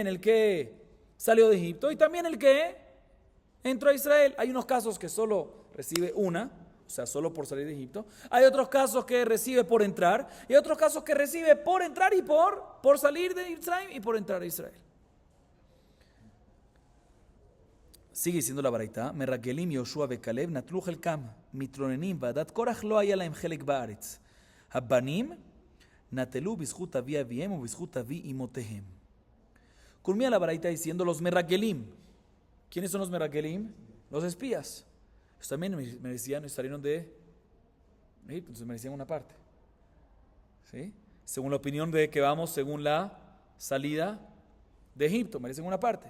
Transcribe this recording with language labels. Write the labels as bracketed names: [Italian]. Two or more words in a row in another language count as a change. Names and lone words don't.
[Spanish] El que salió de Egipto, y también el que entró a Israel. Hay unos casos que solo recibe una, o sea, solo por salir de Egipto. Hay otros casos que recibe por entrar, y otros casos que recibe por entrar y por salir de Israel y por entrar a Israel. Sigue diciendo la baraita, [Hebrew] מרגלים יהושע וכלב נטלו חלקם מתלוננים ועדת קרח לא היה להם חלק בארץ. הבנים נטלו בזכות אבי אביהם ובזכות אבי אמותיהם. [Spanish] Culmina la baraita diciendo los Meragelim. ¿Quiénes son los Meragelim? Los espías. Ellos también merecían, salieron de Egipto, entonces merecían una parte. ¿Sí? Según la opinión de que vamos, según la salida de Egipto, merecen una parte.